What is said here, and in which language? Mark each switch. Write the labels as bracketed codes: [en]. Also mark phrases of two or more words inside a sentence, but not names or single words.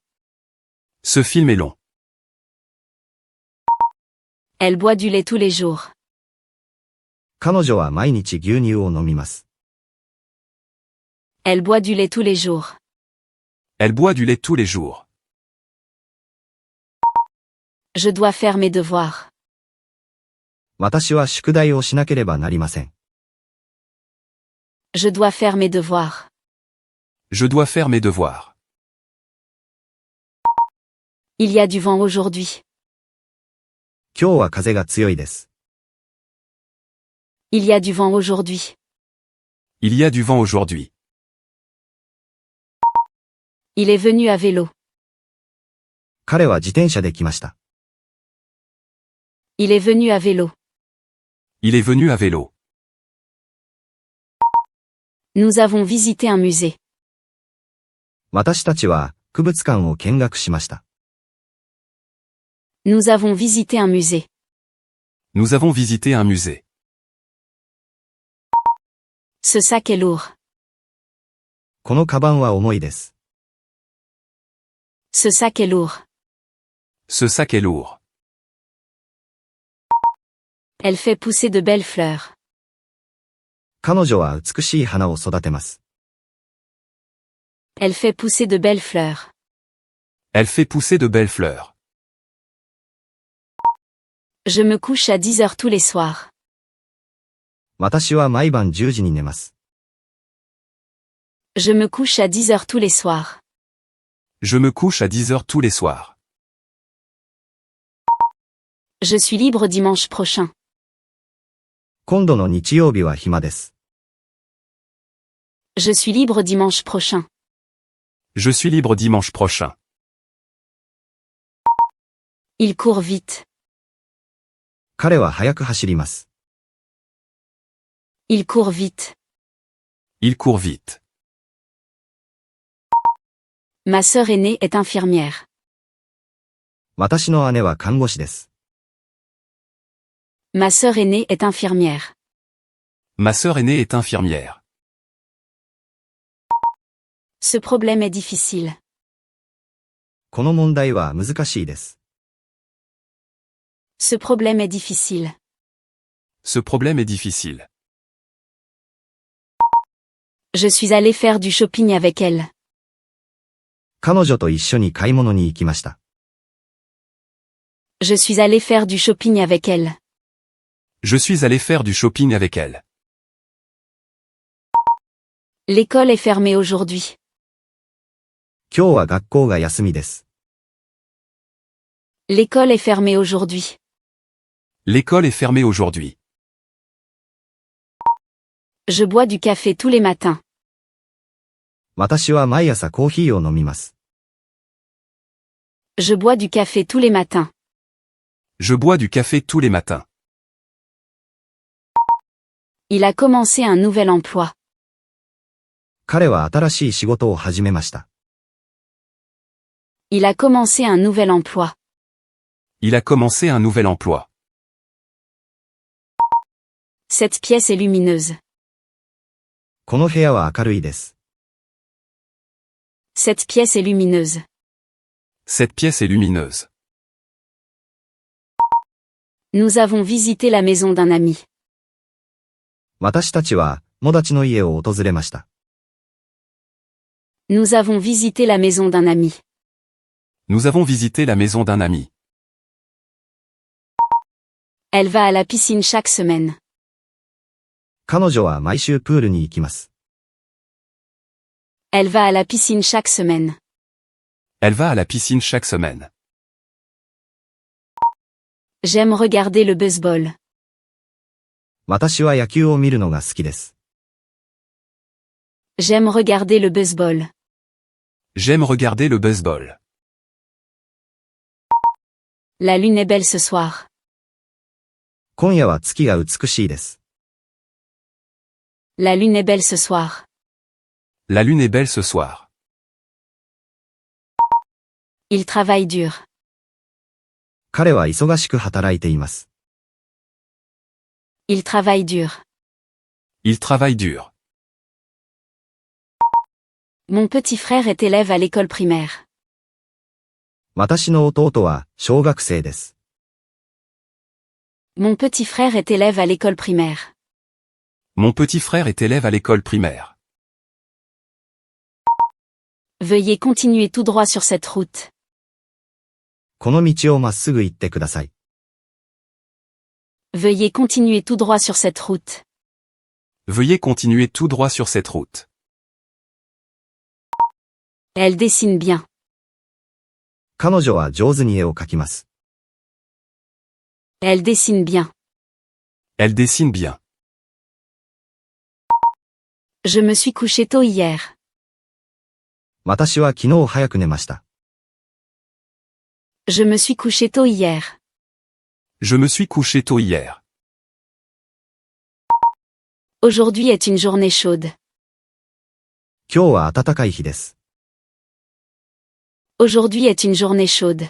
[fr] Ce film est long. Elle boit du lait tous les jours. [ja] 彼女は毎日牛乳を飲みます。 [fr] Elle boit du lait tous les jours. Elle boit du lait tous les jours. Je dois faire mes devoirs. [ja] 私は宿題をしなければなりません。 [fr] Je dois faire mes devoirs. Je dois faire mes devoirs. Il y a du vent aujourd'hui. [ja] 今日は風が強いです。 [fr] Il y a du vent aujourd'hui. Il y a du vent aujourd'hui. Il est venu à vélo. [ja] 彼は自転車で来ました。 [fr] Il est venu à vélo. Il est venu à vélo. Nous avons visité un musée. [ja] 私たちは博物館を見学しました。 [fr] Nous avons visité un musée. Nous avons visité un musée. Ce sac est lourd. [ja] このカバンは重いです。 [fr] Ce sac est lourd. Ce sac est lourd. Elle fait pousser de belles fleurs. [ja] 彼女は美しい花を育てます。 [fr] Elle fait pousser de belles fleurs. Elle fait pousser de belles fleurs. Je me couche à 10 heures tous les soirs. [ja] 私は毎晩10時に寝ます。 [fr] Je me couche à 10 heures tous les soirs. Je me couche à 10 heures tous les soirs. Je suis libre dimanche prochain. [ja] 今度の日曜日は暇です。 [fr] Je suis libre dimanche prochain. Je suis libre dimanche prochain. Il court vite. [ja] 彼は早く走ります。 [fr] Il court vite. Il court vite. Ma sœur aînée est infirmière. [ja] 私の姉は看護師です。 [fr] Ma sœur aînée est infirmière. Ma sœur aînée est infirmière. Ce problème est difficile. [ja] この問題は難しいです。 [fr] Ce problème est difficile. Ce problème est difficile. Je suis allé faire du shopping avec elle. [ja] 彼女と一緒に買い物に行きました。 [fr] Je suis allé faire du shopping avec elle. Je suis allé faire du shopping avec elle. L'école est fermée aujourd'hui. [ja] 今日は学校が休みです。 [fr] L'école est fermée aujourd'hui. L'école est fermée aujourd'hui. Je bois du café tous les matins. [ja] 私は毎朝コーヒーを飲みます。 [fr] Je bois du café tous les matins. Je bois du café tous les matins. Il a commencé un nouvel emploi. [ja] 彼は新しい仕事を始めました。 [fr] Il a commencé un nouvel emploi. Il a commencé un nouvel emploi. Cette pièce est lumineuse. [ja] この部屋は明るいです。 [fr] Cette pièce est lumineuse. Cette pièce est lumineuse. Nous avons visité la maison d'un ami. [ja] 私たちは友達の家を訪れました。 [fr] Nous avons visité la maison d'un ami. Nous avons visité la maison d'un ami. Elle va à la piscine chaque semaine. [ja] 彼女は毎週プールに行きます。 [fr] Elle va à la piscine chaque semaine. Elle va à la piscine chaque semaine. J'aime regarder le baseball. [ja] 私は野球を見るのが好きです。 [fr] J'aime regarder le baseball. J'aime regarder le baseball. La lune est belle ce soir. [ja] 今夜は月が美しいです。 [fr] La lune est belle ce soir. La lune est belle ce soir. Il travaille dur. [ja] 彼は忙しく働いています。 [fr] Il travaille dur. Il travaille dur. Mon petit frère est élève à l'école primaire. [ja] 私の弟は小学生です。 [fr] Mon petit frère est élève à l'école primaire. Mon petit frère est élève à l'école primaire. Veuillez continuer tout droit sur cette route. [ja] この道をまっすぐ行ってください。 [fr] Veuillez continuer tout droit sur cette route. Veuillez continuer tout droit sur cette route. Elle dessine bien. [ja] 彼女は上手に絵を描きます。 [fr] Elle dessine bien. Elle dessine bien. Je me suis couché tôt hier. [ja] 私は昨日早く寝ました。 [fr] Je me suis couché tôt hier. Je me suis couché tôt hier. Aujourd'hui est une journée chaude. [ja] 今日は暖かい日です。 [fr] Aujourd'hui est une journée chaude.